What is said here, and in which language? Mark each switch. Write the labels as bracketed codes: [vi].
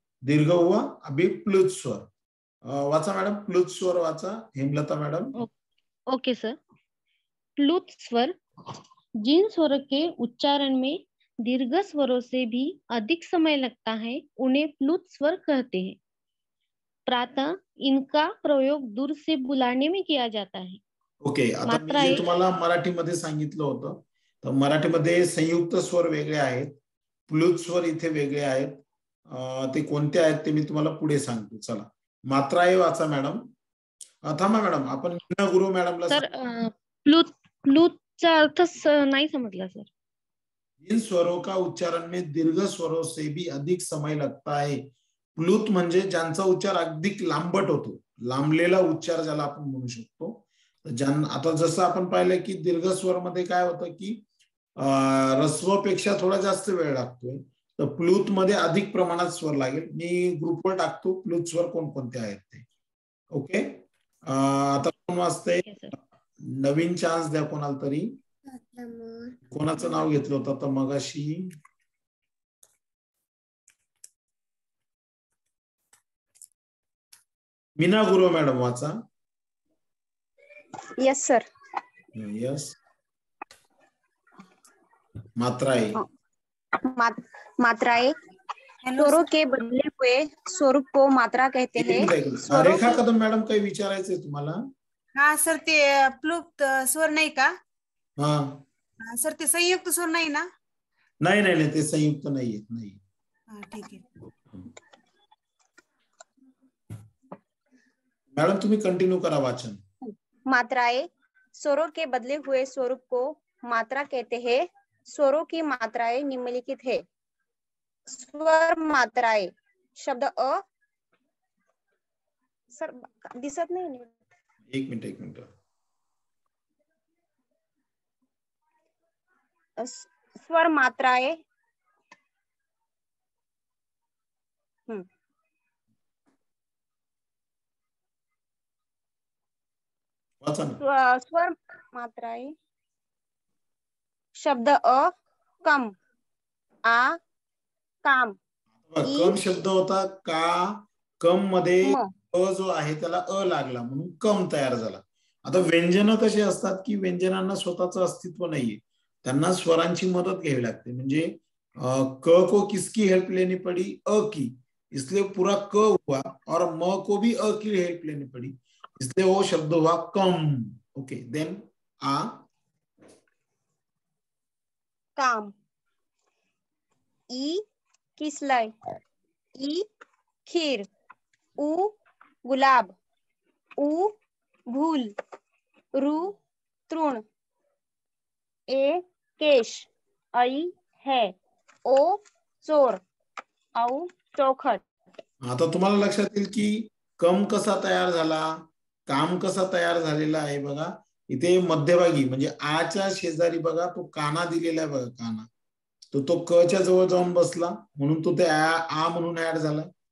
[hi] दीर्घ हुआ अभी प्लुत स्वर. [mr] वाचा मॅडम, प्लुत स्वर वाचा हेमलता मॅडम. [en] Okay sir. प्लुत स्वर. [hi] जिन स्वरों के उच्चारण में दीर्घ स्वरों से भी अधिक समय लगता है उन्हें प्लुत स्वर कहते हैं. प्रातः इनका प्रयोग दूर से बुलाने में किया जाता है. [mr] ओके, आता मी जे तुम्हाला मराठीमध्ये सांगितलं होतं, तर मराठीमध्ये संयुक्त स्वर वेगळे आहेत, प्लुत स्वर इथे वेगळे आहेत. ते कोणते आहेत ते मी तुम्हाला पुढे सांगतो. चला मात्राए वाचा मॅडम. थांबा मॅडम, आपण मीना गुरु मॅडमला. सर प्लुतचा अर्थ नाही समजला सर. [hi] जिन स्वरों का उच्चारण में दीर्घ स्वरों से भी अधिक समय लगता है. [mr] प्लुत म्हणजे ज्यांचा उच्चार अधिक लांबट होतो, लांबलेला उच्चार ज्याला आपण म्हणू शकतो. आता जसं आपण पाहिलं की दीर्घ स्वर मध्ये काय होतं की ह्रस्वपेक्षा थोडा जास्त वेळ लागतोय. तर प्लुत मध्ये अधिक प्रमाणात स्वर लागेल. मी ग्रुपवर टाकतो प्लुत स्वर कोणकोणते आहेत ते. ओके, आता कोण वाचतंय? नवीन चान्स द्या कोणाला तरी. कोणाचं नाव घेतलं होतं तर मगाशी? मीना गुरु मॅडम वाचा. [en] Yes sir. Yes. [hi] मात्राए. मात्राए. स्वरों के बदले हुए स्वरूप को मात्रा कहते हैं. [mr] रेखा कदम मॅडम, काही विचारायचंय तुम्हाला? हा सर, ते प्लुप्त स्वर नाही का? हा सर, ते संयुक्त स्वर नाही ना? नाही नाही नाही, ते संयुक्त नाहीये. नाही. ठीक आहे मॅडम, तुम्ही कंटिन्यू करा वाचन. [hi] मात्राएं. स्वरों के बदले हुए स्वरूप को मात्रा कहते हैं. स्वरों की मात्राएं निम्नलिखित है. स्वर मात्राएं. शब्द अ. [mr] सर दिसत नाही. एक मिनिट. [hi] स्वर मात्राएं. स्वर मात्राएं. शब्द अ. कम, आ, काम. [mr] कम शब्द होता का, कम मध्ये म. अ जो आहे त्याला अ लागला म्हणून कम तयार झाला. आता व्यंजन कसे असतात की व्यंजनांना स्वतःचं अस्तित्व नाहीये, त्यांना स्वरांची मदत घ्यावी लागते. [hi] म्हणजे क को किसकी हेल्प लेनी पड़ी, अ की, इसलिए पूरा क हुआ, और म को भी अ की हेल्प लेनी पड़ी, इसलिए वो शब्द हुआ कम. [en] okay, then आ [hi] काम. ई किसलय, ई खीर, उ गुलाब, उ भूल, रु तृण, ए केश, ऐ है, ओ चोर, औ चौखट. [mr] आता तुम्हाला लक्षात येईल की कम कसा तयार झाला, काम कसा तयार झालेला आहे. बघा इथे मध्यभागी म्हणजे आच्या शेजारी बघा तो काना दिलेला आहे बघा, काना तो क च्या जवळ जाऊन बसला म्हणून तो ते आ म्हणून ऍड झाला.